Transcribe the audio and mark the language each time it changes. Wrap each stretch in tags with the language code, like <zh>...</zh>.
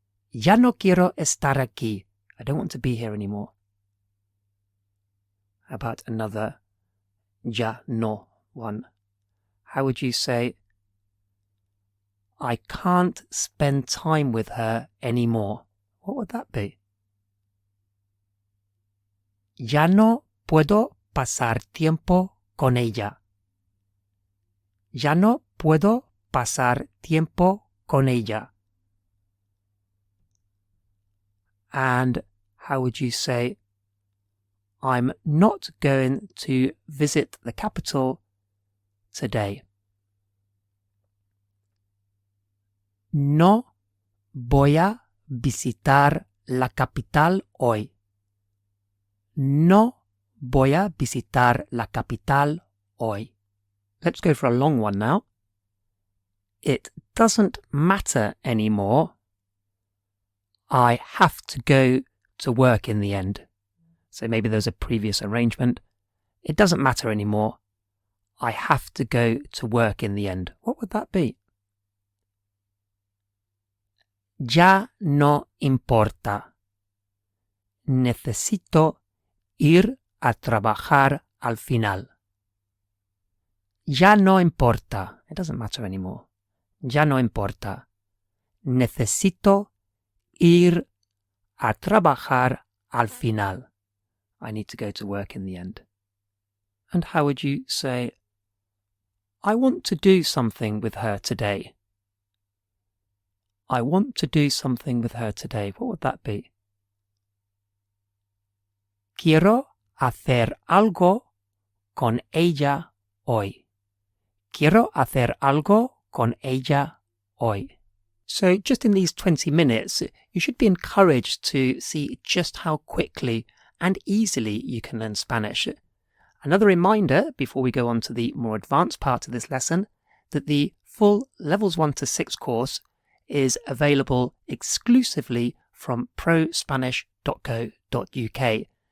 <es>Ya no quiero estar aquí.</es> <en>I don't want to be here anymore. How about another ya no one? How would you say, I can't spend time with her anymore? What would that be?</en> <es>Ya no puedo pasar tiempo con ella. Ya no puedo pasar tiempo con ella.</es> <en>And how would you say, I'm not going to visit the capital today?</en> <es>No voy a visitar la capital hoy. No voy a visitar la capital hoy.</es> <en>Let's go for a long one now. It doesn't matter anymore. I have to go to work in the end. So maybe there's a previous arrangement. It doesn't matter anymore. I have to go to work in the end. What would that be?</en> <es>Ya no importa. Necesito ir a trabajar al final. Ya no importa.</es> <en>It doesn't matter anymore.</en> <es>Ya no importa. Necesito ir a trabajar al final.</es> <en>I need to go to work in the end. And how would you say, I want to do something with her today? I want to do something with her today. What would that be?</en> <es>Quiero hacer algo con ella hoy. Quiero hacer algo con ella hoy.</es> <en>So just in these 20 minutes, you should be encouraged to see just how quickly and easily you can learn Spanish. Another reminder, before we go on to the more advanced part of this lesson, that the full Levels 1 to 6 course is available exclusively from ProSpanish.co.uk.</en>